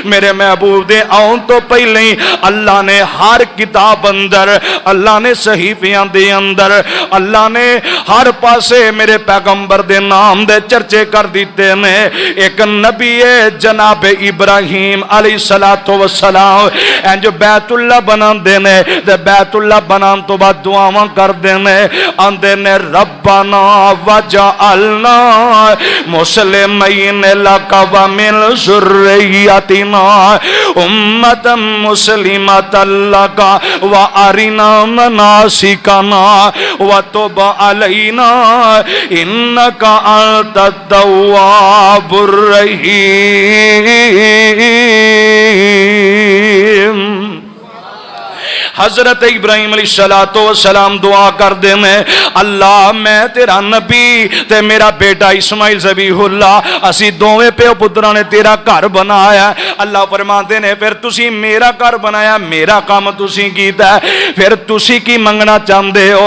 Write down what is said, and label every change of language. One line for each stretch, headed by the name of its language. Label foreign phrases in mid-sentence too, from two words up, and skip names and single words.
Punjabi: میرے محبوب دے آؤن تو پہلے ہی اللہ نے ہر کتاب اندر، اللہ نے صحیفیاں دے اندر، اللہ نے ہر پاسے میرے پیغمبر دے نام دے چرچے کر دتے نے. اک نبی ہے جناب ابراہیم
Arabic: عليه الصلاة والسلام,
Punjabi: انج بیت اللہ بناندے نے، تے بیت اللہ بنان تو بعد دعاواں کردے نے، آندے نے रब्बना
Arabic: واجعلنا مسلمين لك ومن ذريتنا أمة مسلمة لك وأرنا مناسكنا وتب علينا إنك أنت التواب الرحيم.
Punjabi: حضرت ابراہیم
Arabic: عليه الصلاة والسلام
Punjabi: دعا کر دے میں، اللہ میں تیرا نبی تے میرا بیٹا اسماعیل ذبیح اللہ، اسی دووےں پیو پترا نے تیرا گھر بنایا. اللہ فرماتے نے پھر تسی میرا گھر بنایا، میرا کم تسی کیتا، پھر تسی کی منگنا چاہتے ہو?